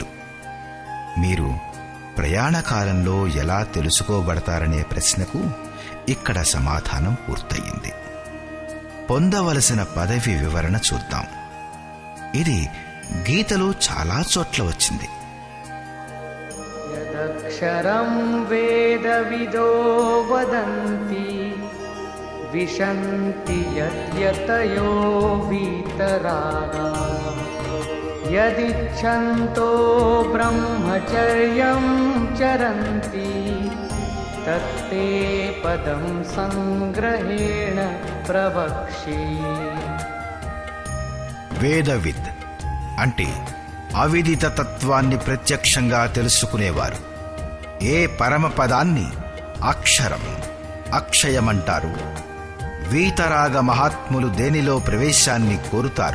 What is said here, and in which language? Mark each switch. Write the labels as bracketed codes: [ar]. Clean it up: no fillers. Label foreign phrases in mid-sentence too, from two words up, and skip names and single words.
[te] మీరు ప్రయాణకాలంలో ఎలా తెలుసుకోబడతారనే ప్రశ్నకు ఇక్కడ సమాధానం పూర్తయింది. పొందవలసిన పదవి వివరణ చూద్దాం. ఇది గీతలో చాలా చోట్ల వచ్చింది. [sa] యదక్షరం వేదవిదో వదంతి विशन्ति यद्यतयो वीतरागा यदिच्छन्तो ब्रह्मचर्यं चरन्ति तत्ते पदं संग्रहेण प्रवक्ष्ये. [te] వేదవిద్ అంటే అవిదిత తత్వాన్ని ప్రత్యక్షంగా తెలుసుకునేవారు. ఏ పరమపదాన్ని అక్షరం, అక్షయమంటారు. వీతరాగ మహాత్ములు దేనిలో ప్రవేశాన్ని కోరుతారు.